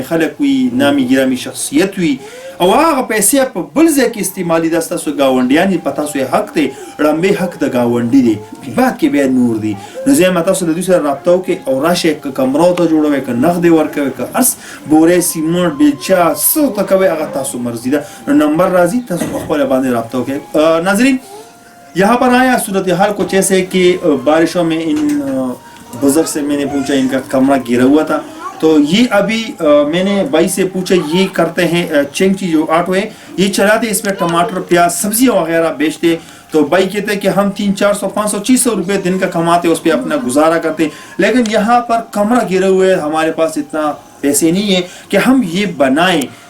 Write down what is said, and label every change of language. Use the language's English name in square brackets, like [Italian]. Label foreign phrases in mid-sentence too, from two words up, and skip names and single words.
[Pashto] خلک وي نامي ګرامي شخصیت وي او هغه پیسې په بل ځای کې استعمالي ده ستاسو ګاونډیان په تاسو یې حق دی ړمبې حق د ګاونډي دی بعد کې بیا نور دی نو زه یم تاسو د دوی سره رابطه وکړئ او راشئ که کمره ورته جوړوئ که نغد یې ورکوئ که هر بورې سیمنټ بیلچه څه ورته کوئ هغه تاسو مرضي ده نو نمبر راځي تاسو په خپله باندې رابطه وکړئ ناظرین [Urdu] یہاں پر آیا صورت حال کچھ ایسے کہ بارشوں میں ان بزرگ سے میں نے پوچھا ان کا کمرہ گرا ہوا تھا تو یہ ابھی میں نے بھائی سے پوچھا یہ کرتے ہیں چنگچی جو آٹو ہے یہ چلاتے اس میں ٹماٹر پیاز سبزیاں وغیرہ بیچتے تو بھائی کہتے ہیں کہ ہم 300، 400، 500، 600 روپے دن کا کماتے اس پر اپنا گزارا کرتے لیکن یہاں پر کمرہ گرے ہوئے ہمارے پاس اتنا پیسے نہیں ہے کہ ہم یہ بنائیں